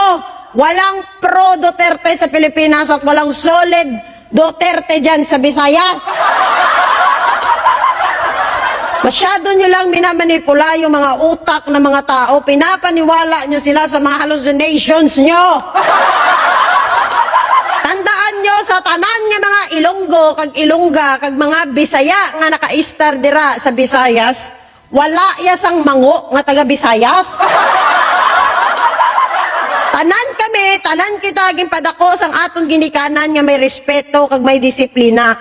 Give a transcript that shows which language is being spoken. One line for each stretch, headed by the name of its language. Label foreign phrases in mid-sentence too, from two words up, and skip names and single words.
Filipino: Walang pro Duterte sa Pilipinas at walang solid Duterte dyan sa Visayas. Masyado nyo lang minamanipula yung mga utak ng mga tao. Pinapaniwala nyo sila sa mga hallucinations nyo.
Hiligaynon: Tandaan nyo sa tanan nga mga Ilonggo, kag Ilongga, kag mga Bisaya nga naka-istar dira sa Visayas, wala yasang mango nga taga Visayas. Tanan kita ginpadako sang aton ginikanan nga may respeto kag may disiplina.